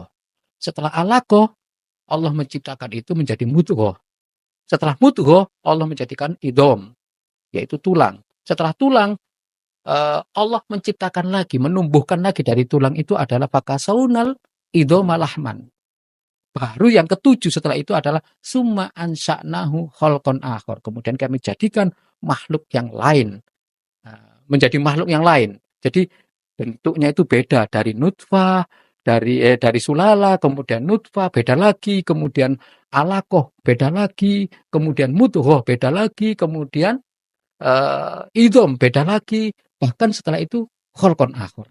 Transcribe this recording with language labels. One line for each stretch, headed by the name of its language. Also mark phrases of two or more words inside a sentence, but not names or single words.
Indonesian: Setelah alaqah Allah menciptakan itu menjadi mudghah. Setelah mudghah Allah menjadikan idom, yaitu tulang. Setelah tulang Allah menciptakan lagi, menumbuhkan lagi dari tulang itu adalah
Arabic: فكسونا العظام لحما.
Indonesian: Baru yang ke-7 setelah itu adalah
Arabic: ثم أنشأناه خلقا آخر.
Indonesian: Kemudian kami jadikan makhluk yang lain. Menjadi makhluk yang lain. Jadi bentuknya itu beda dari nutfah, dari sulala, kemudian nutfah beda lagi, kemudian alaqah beda lagi, kemudian mudghah beda lagi, kemudian idom beda lagi, bahkan setelah itu
Arabic: خلقا آخر.